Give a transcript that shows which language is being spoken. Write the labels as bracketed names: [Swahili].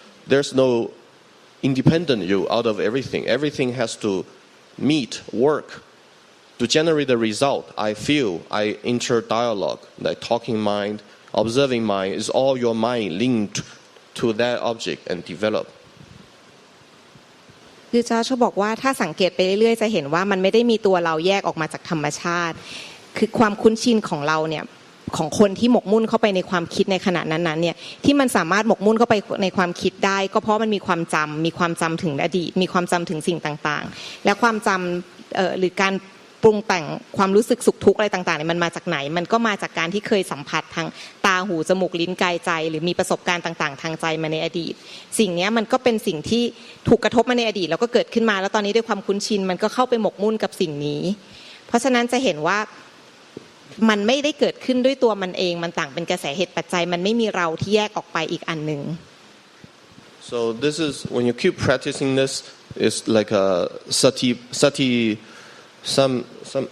[English] There's no independent you out of everything. Everything has to meet, work to generate the result. I feel, I enter dialogue, like talking mind, observing mind, is all your mind linked to that object and develop. [Thai] คือจ้าเขาบอกว่าถ้าสังเกตไปเรื่อยๆจะเห็นว่ามันไม่ได้มีตัวเราแยกออกมาจากธรรมชาติคือความคุ้นชินของเราเนี่ยของคนที่หมกมุ่นเข้าไปในความคิดในขณะนั้นๆเนี่ยที่มันสามารถหมกมุ่นเข้าไปในความคิดได้ก็เพราะมันมีความจ ำถึงอดีตมีความจำถึงสิ่งต่างๆและความจำหรือการปรุงแต่งความรู้สึกสุขทุกข์อะไรต่างๆเนี่ยมันมาจากไหนมันก็มาจากการที่เคยสัมผัสทางตาหูจมูกลิ้นกายใจหรือมีประสบการณ์ต่างๆทางใจมาในอดีตสิ่งนี้มันก็เป็นสิ่งที่ถูกกระทบมาในอดีตแล้วก็เกิดขึ้นมาแล้วตอนนี้ด้วยความคุ้นชินมันก็เข้าไปหมกมุ่นกับสิ่งนี้เพราะฉะนั้นจะเห็นว่ามันไม่ได้เกิดขึ้นด้วยตัวมันเองมันต่างเป็นกระแสเหตุปัจจัยมันไม่มีเราที่แยกออกไปอีกอันนึง [English] So this is when you keep practicing this it's like a sati sampachaya.